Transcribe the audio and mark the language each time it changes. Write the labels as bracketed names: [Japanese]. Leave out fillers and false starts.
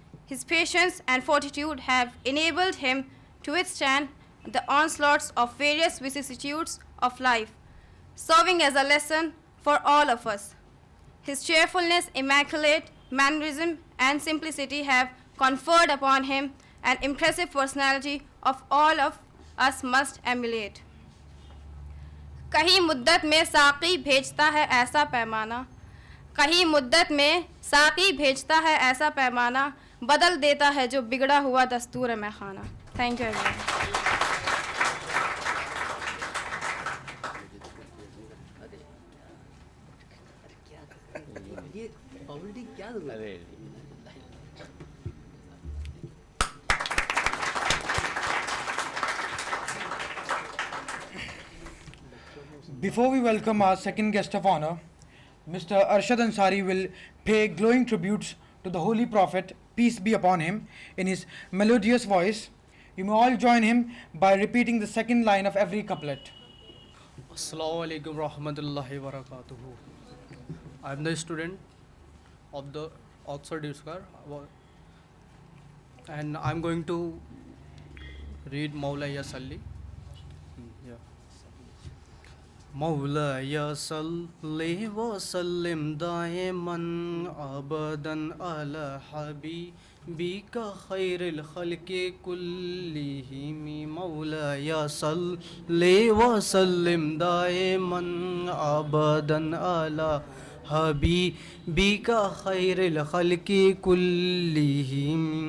[English] His patience and fortitude have enabled him to withstand the onslaughts of various vicissitudes of life, serving as a lesson for all of us. His cheerfulness, immaculate mannerism, and simplicity have conferred upon him an impressive personality of all of us must emulate. [Urdu] کہیں مدت میں ساقی بھیجتا ہے ایسا پیمانہ، کہیں مدت میں ساقی بھیجتا ہے ایسا پیمانہ، بدل دیتا ہے جو بگڑا ہوا دستور میں خانہ. [English] Thank you every Before we welcome our second guest of honor, Mr. Arshad Ansari will pay glowing tributes to the Holy Prophet, peace be upon him, in his melodious voice. You may all join him by repeating the second line of every couplet. [Arabic] Assalamu alaikum rahmatullahi wa barakatuhu. [English] I am the student of the Oxford Square and I am going to read Mawlaya Salli. [Arabic] مولاي صل وسلم دائما ابدا على حبيبك خير الخلق كلهم مولاي صل وسلم دائما ابدا على حبيبك خير الخلق كلهم